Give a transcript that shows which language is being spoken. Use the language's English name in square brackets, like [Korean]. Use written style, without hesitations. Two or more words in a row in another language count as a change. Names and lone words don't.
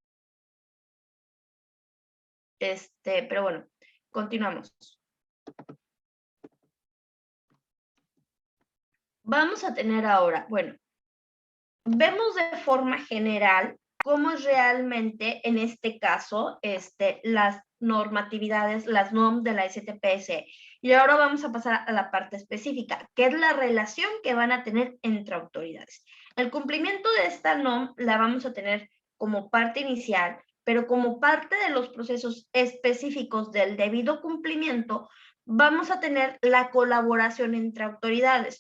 [Spanish] Pero bueno, continuamos. Vamos a tener ahora, bueno, vemos de forma general cómo es realmente, en este caso, las normatividades, las NOM de la STPS. Y ahora vamos a pasar a la parte específica, que es la relación que van a tener entre autoridades. El cumplimiento de esta NOM la vamos a tener como parte inicial, pero como parte de los procesos específicos del debido cumplimiento, vamos a tener la colaboración entre autoridades.